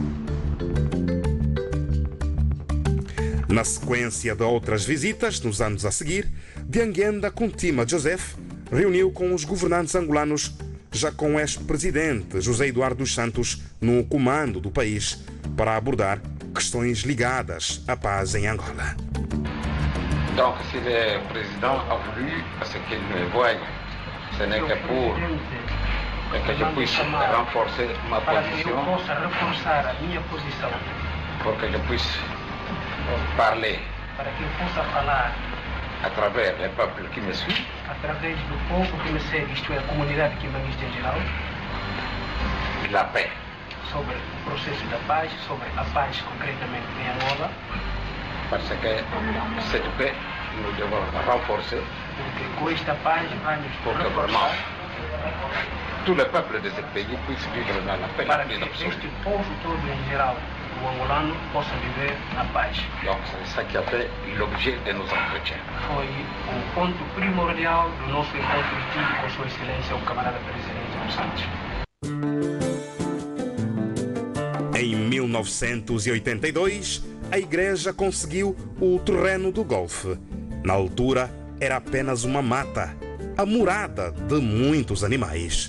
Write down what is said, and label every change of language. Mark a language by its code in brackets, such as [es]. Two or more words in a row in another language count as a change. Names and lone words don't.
[pt] Na sequência de outras visitas, nos anos a seguir, Dianguenda Kuntima Joseph reuniu com os governantes angolanos, já com o ex-presidente José Eduardo dos Santos no comando do país, para abordar questões ligadas à paz em Angola. [fr] Donc, si le président a voulu, parce qu'il me voit, ce n'est que pour que je puisse renforcer ma position, pour que je puisse parler à travers le peuple qui me suit, [pt] através do povo que me segue, isto é, a comunidade kimbanguista em geral, [fr] la paix. [pt] Sobre o processo da paz, sobre a paz concretamente em Angola. [fr] Parce que cette paix, nous devons renforcer. [pt] Porque com esta paz vamos [fr] pour que vraiment tout le peuple de ce pays puisse vivre dans la paix. [pt] Para que este povo todo em geral, o angolano, possa viver na paz. [fr] Donc c'est ça qui a fait l'objet de nos entretiens. [pt] Foi ponto primordial do nosso encontro tido com Sua Excelência, o camarada presidente dos Santos. Em 1982, a igreja conseguiu o terreno do golfe. Na altura, era apenas uma mata, a morada de muitos animais.